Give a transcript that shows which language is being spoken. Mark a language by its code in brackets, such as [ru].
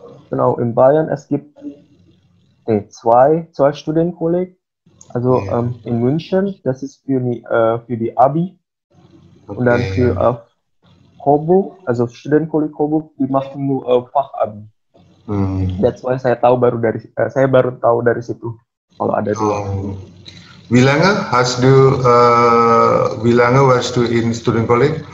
[de] Genau, in Bayern, es gibt zwei Studienkolleg, also in München, das ist für die Abi, und dann für Coburg, also Studienkolleg Coburg, die machen nur Fachabi. [en] That's why [id] saya baru tahu dari situ kalau ada dua. [de] Wie lange warst du in Studienkolleg?